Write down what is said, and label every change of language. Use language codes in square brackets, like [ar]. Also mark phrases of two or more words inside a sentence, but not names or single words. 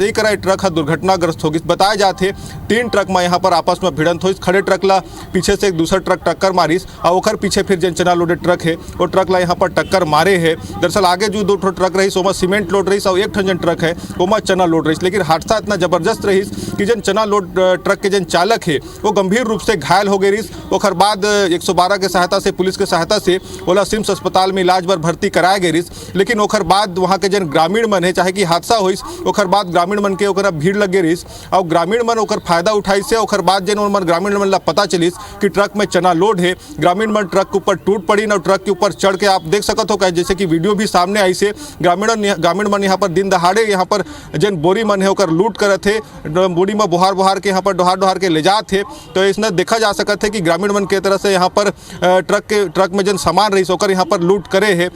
[hne] यही करा ट्रक हर दुर्घटनाग्रस्त होगी। बताया जाते 3 ट्रक में यहाँ पर आपस में भिड़ंत हो खड़े ट्रक ला पीछे से एक दूसरा ट्रक टक्कर मारिस और ओकर पीछे फिर जन चना लोडेड ट्रक है वो ट्रक ला यहाँ पर टक्कर मारे है। दरअसल आगे जो 2 ट्रक रही ओमा सीमेंट लोड रही और एक जन ट्रक है ओमा चना लोड रही। लेकिन हादसा इतना जबरदस्त रही कि जन चना लोड ट्रक के जन चालक है वो गंभीर रूप से घायल हो गई रही। ओकर बाद 112 के सहायता से पुलिस के सहायता से ओला सिम्स अस्पताल में इलाज पर भर्ती कराया गई रही। लेकिन ओकर बाद वहाँ के जन ग्रामीण मन है चाहे कि हादसा होइस ओकर बाद ग्रामीण मन के ओकरा भीड़ लग गई रही और ग्रामीण मन ओकर फायदा उठाई से ओकर बाद जन मन ग्रामीण मन ला पता चलिस कि ट्रक में चना लोड है। ग्रामीण मन ट्रक के ऊपर टूट पड़ी और ट्रक के ऊपर चढ़ के आप देख सकते हो है, जैसे कि वीडियो भी सामने आई से ग्रामीण मन यहाँ पर दिन दहाड़े यहाँ पर जन बोरी मन है ओकर लूट करत थे, बोरी में बुहार के यहाँ पर डोहार के ले जात थे। तो इसमें देखा जा सकत है कि ग्रामीण मन के तरह से यहाँ पर ट्रक में जन सामान रही ओकर यहाँ पर लूट करे है।